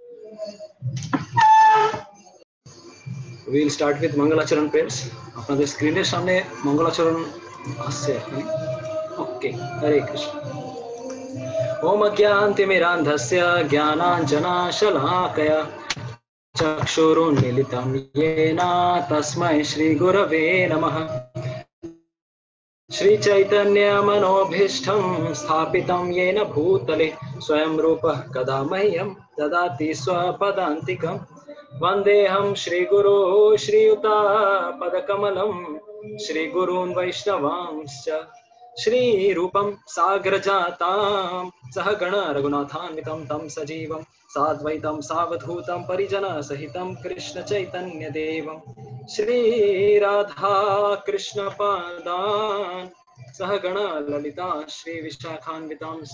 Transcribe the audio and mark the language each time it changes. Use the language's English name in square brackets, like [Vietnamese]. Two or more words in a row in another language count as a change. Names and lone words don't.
[English] We'll start with Mangalacharan prayers. [Bangla] আপনাদের স্ক্রিনের সামনে মঙ্গলাচরণ আসছে এখানে। [Sanskrit] ওকে, হরে কৃষ্ণ। ওম অজ্ঞানতিমিরান্ধস্য জ্ঞানাঞ্জনাশলাকয়া চক্ষুरुन्मीलितं येन तस्मै श्रीगुरवे नमः। श्रीचैतन्यमनोभीष्टं स्थापितं येन भूतले स्वयं रूपः कदा मह्यं ददाति स्वपदान्तिकं। वन्देऽहं श्रीगुरो श्रीयुतापदकमलं श्रीगुरून् वैष्णवांश्च श्रीरूपं साग्रजातां सहगण रघुनाथान्वितं तं सजीवं साद्वैतं सावधूतं परिजनसहितं कृष्ण चैतन्यदेवं श्रीराधा कृष्णपादान् सहगण ललिता श्रीविशाखान्वितांश्च।